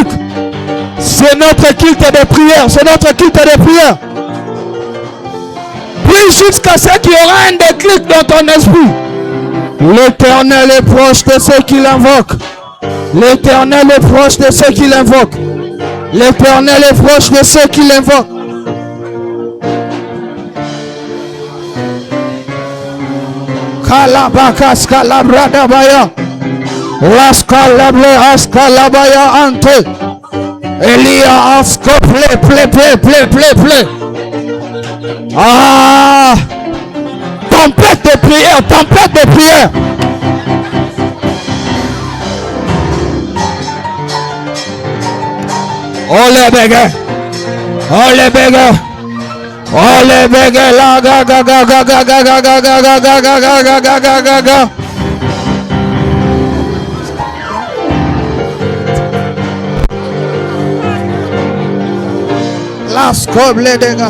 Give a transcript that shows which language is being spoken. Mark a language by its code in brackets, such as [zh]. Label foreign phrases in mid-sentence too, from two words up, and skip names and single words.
[fr] C'est notre culte de prière. Prie jusqu'à ce qu'il y aura un déclic dans ton esprit. L'Éternel est proche de ceux qui l'invoquent. L'Éternel est proche de ceux qui l'invoquent. L'Éternel est proche de ceux qui l'invoquent. Kalabakas kalabradabaya. Raskalable askalabaya ante. Elia asko ple. Tempête de prière. Oh les bégés, la ga. Las coble de ga.